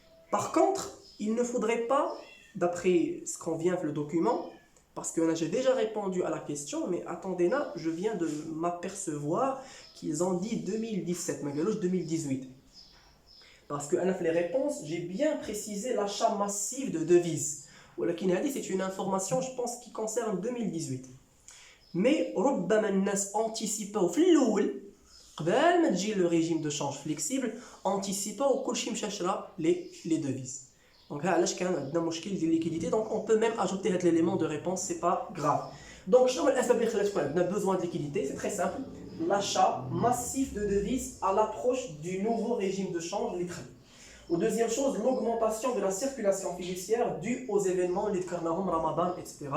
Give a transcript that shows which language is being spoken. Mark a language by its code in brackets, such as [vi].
[fr] Par contre, il ne faudrait pas, d'après ce qu'on vient de le document, parce que j'ai déjà répondu à la question, mais attendez là, je viens de m'apercevoir qu'ils ont dit 2017, Magalouche 2018. Parce que les réponses, j'ai bien précisé l'achat massif de devises. C'est une information, je pense, qui concerne 2018. [ar] Mais ربما الناس anticipaient في الأول قبل ما تجي [fr] le régime de change flexible anticipaient [ar] وكل شيء مشى شرا [fr] les devises. [ar] Donc علاش كان عندنا مشكل ديال liquidité. [fr] Donc on peut même ajouter cet élément de réponse, c'est pas grave. [ar] Donc شنو هو الأسباب اللي خلات يكون عندنا [fr] besoin de liquidité? C'est très simple. L'achat massif de devises à l'approche du nouveau régime de change. Ou deuxième chose, l'augmentation de la circulation fiduciaire due aux événements Ramadan, etc.